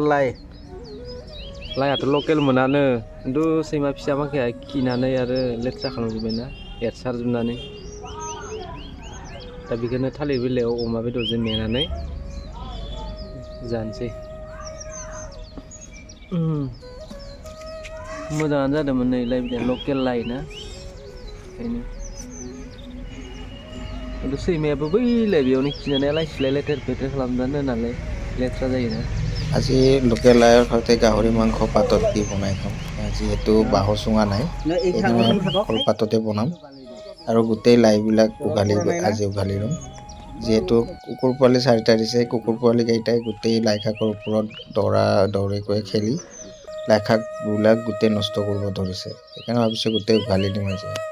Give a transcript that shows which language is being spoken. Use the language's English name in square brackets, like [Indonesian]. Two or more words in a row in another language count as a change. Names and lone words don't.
[Bodo] लाइआथ' लकेल मोनानो खिन्थु सैमा फिसा माखाया खिनानै आरो लेथ्रा खालामजोब्बायना एरसारजोबनानै दा बेखौनो थालिर बिलाइयाव अमा बेदरजों मेनानै जानोसै मोजाङानो जादोंमोन नै लाइ बिलाइआ लकेल लाइ ना ओंखायनो खिन्थु सैमायाबो बैलाय बेयावनो खिनानै लाइसिलाय लेथेर फेथेर खालामनानै नालाय लेथ्रा जायोना [Assamese] আজি লোকেল লাইৰ সৈতে গাহৰি মাংস পাতত দি বনাই খাম যিহেতু বাঁহৰ চুঙা নাই সেইকাৰণে কলপাততে বনাম আৰু গোটেই লাইবিলাক উঘালি ল'ম যিহেতু কুকুৰ পোৱালি 4টা দিছে কুকুৰ পোৱালিকেইটাই গোটেই লাই শাকৰ ওপৰত দৌৰাদৌৰিকৈ খেলি লাই শাকবিলাক গোটেই নষ্ট কৰিব ধৰিছে সেইকাৰণে ভাবিছোঁ গোটেই উঘালি দিম আজি